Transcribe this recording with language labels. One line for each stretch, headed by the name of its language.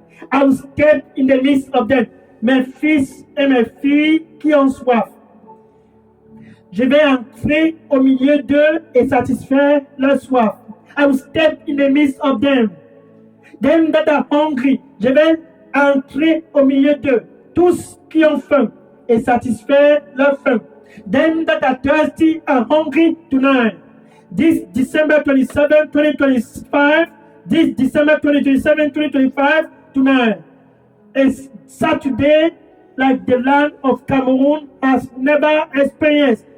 English: I will step in the midst of them,
French: mes fils et mes filles qui ont soif. Je vais entrer au milieu d'eux et satisfaire leur soif.
English: I will step in the midst of them. Them that are hungry.
French: Je vais entrer au milieu d'eux. Tous qui ont faim et satisfaire leur faim.
English: Them that are thirsty and hungry tonight. This December 27, 2025. This December 2027, 2025 tonight. It's Saturday like the land of Cameroon has never experienced.